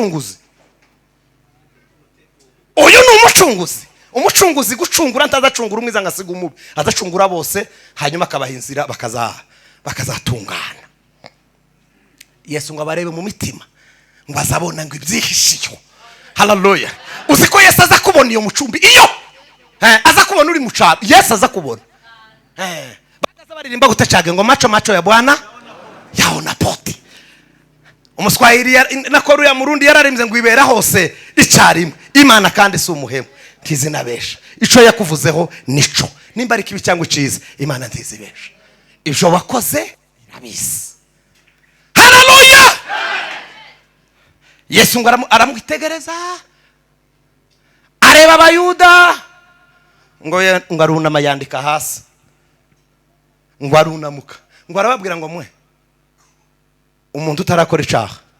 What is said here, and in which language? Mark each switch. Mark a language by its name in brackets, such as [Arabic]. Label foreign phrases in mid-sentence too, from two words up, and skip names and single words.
[Rundi] umucunguzi gucungura ntazacungura umwiza ngasiga umubi azacungura bose hanyuma akabahinzira bakazatungana Yesu ngo abarebe mu mitima ngo azabona ngo ibyihishiyo haleluya uziko Yesu aza kubona iyo mucumbi iyo aza kubona uri mucaba Yesu aza kubona bakaza baririmba gutacage ngo [Swahili] macho ya Bwana yaona poti [Rundi] umuswahili nakoro ya murundi yararimbye ngo ibera hose icyarimwe Imana kandi si umuhemu ntizinabesha ico yakuvuzeho nico nimba ari kibi cyangwa icize Imana ntizibesha ibyo wakoze irabisi haleluya Yesu ngo aramwitegereza areba abayuda ngo arunama yandika hasi ngo arunamuka ngo arababwira ngo mwe umuntu utarakora icaha